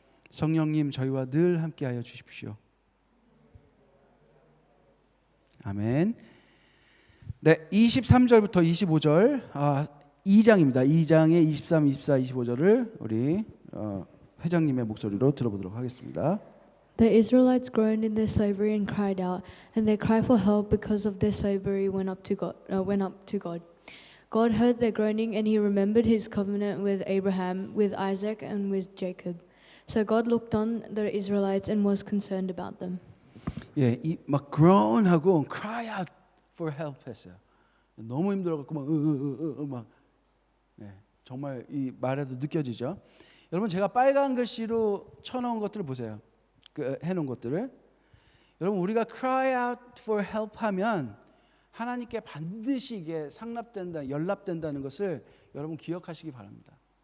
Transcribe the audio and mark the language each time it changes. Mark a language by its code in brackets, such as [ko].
[ko] 성령님, 저희와 늘 함께하여 주십시오. 아멘. 네, 23절부터 25절 2장입니다. 2장의 23, 24, 25절을 우리 회장님의 목소리로 들어보도록 하겠습니다. [en] The Israelites groaned in their slavery and cried out, and their cry for help because of their slavery went up to God. God heard their groaning, and He remembered His covenant with Abraham, with Isaac, and with Jacob. So God looked on the Israelites and was concerned about them. [ko] 막 groan하고 [en] cry out for help [ko] 했어요. 너무 힘들어갖고 막 네, 정말 이 말에도 느껴지죠. 여러분 제가 빨간 글씨로 쳐놓은 것들을 보세요. 해놓은 것들을. 여러분 우리가 [en] cry out for help [ko] 하면 하나님께 반드시 이게 상납된다, 연락된다는 것을 여러분 기억하시기 바랍니다.